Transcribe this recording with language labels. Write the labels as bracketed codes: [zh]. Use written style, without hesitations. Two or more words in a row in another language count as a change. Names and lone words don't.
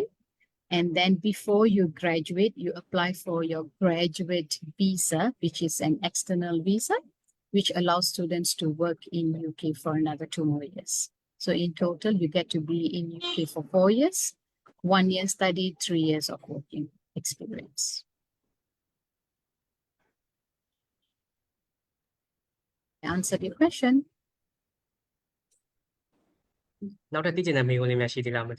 [en] And then before you graduate, you apply for your graduate visa, which is an external visa, which allows students to work in UK for another 2 more years. So in total, you get to be in UK for 4 years, 1 year study, 3 years of working experience. I answered your question. [my] နောက်ထပ်သိချင်တဲ့မေးခွန်းလေးများရှိသေးလားမသိ